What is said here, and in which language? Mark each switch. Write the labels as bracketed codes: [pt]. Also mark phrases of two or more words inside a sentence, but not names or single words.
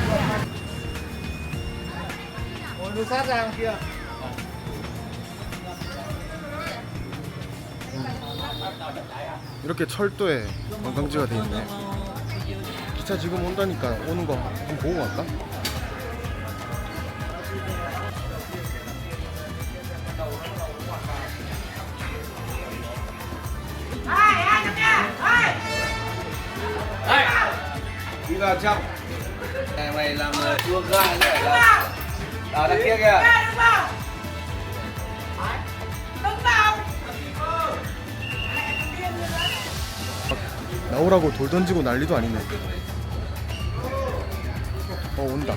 [ko] 이렇게 철도에 관광지가 돼 있네. 기차 지금 온다니까 오는 거 한번 보고 갈까? [vi] Đi vào trong. Mày làm chua gai nữa là ở đằng kia kìa. [ko] 나오라고 돌 던지고 난리도 아니네. 온다.